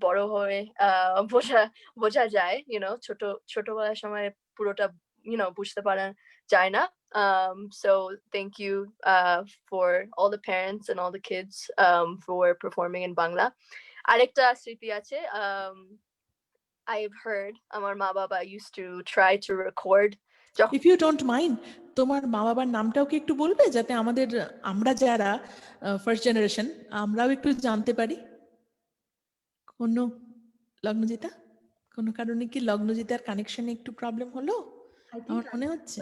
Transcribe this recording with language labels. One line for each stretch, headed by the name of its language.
Bangla: বড় হয়ে বোঝা যায়, ছোটবেলার সময় পুরোটা বুঝতে পারা যায় না।
English: So thank you for all the parents and all the kids for performing in Bangla.
Bangla: আরেকটা স্মৃতি আছে,
English: I've heard
Bangla: আমার মা বাবা
English: used to try to record. If you don't mind,
Bangla: তোমার মা বাবার নামটাও কি একটু বলবে, যাতে আমরা যারা ফার্স্ট জেনারেশন, আমরাও একটু জানতে পারি? কোনো লগ্নজিতা, কোনো কারণে কি লগ্নজিতার কানেকশনে একটু প্রবলেম হলো? আমার মনে হচ্ছে